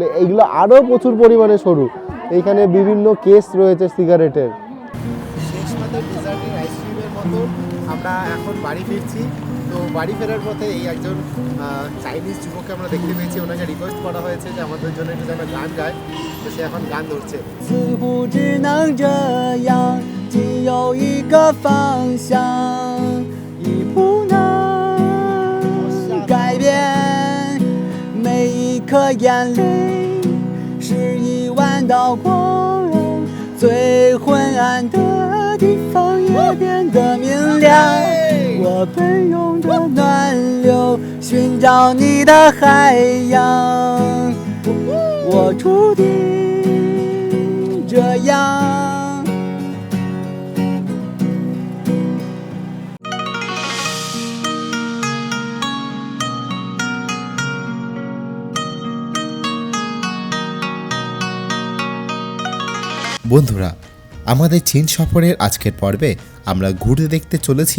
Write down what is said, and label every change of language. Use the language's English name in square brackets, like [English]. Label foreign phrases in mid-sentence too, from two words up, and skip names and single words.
[Bangla] এইগুলো আরও প্রচুর পরিমাণে সরু। এইখানে বিভিন্ন কেস রয়েছে সিগারেটের। শেষ পাতে ডেজার্টের আইসক্রিমের মতো আমরা এখন বাড়ি ফিরছি। তো বাড়ি ফেরার পথে এই একজন চাইনিজ যুবককে আমরা দেখতে পেয়েছি। ওনাকে রিকোয়েস্ট করা হয়েছে যে আমাদের জন্য একটু যেন গান গায়, তো সে এখন গান ধরছে। [Chinese] 眼泪是一万道光荣，最昏暗的地方也变得明亮。我奔涌的暖流，寻找你的海洋，我注定这样。 [Bangla] বন্ধুরা, আমাদের চীন সফরের আজকের পর্বে আমরা ঘুরে দেখতে চলেছি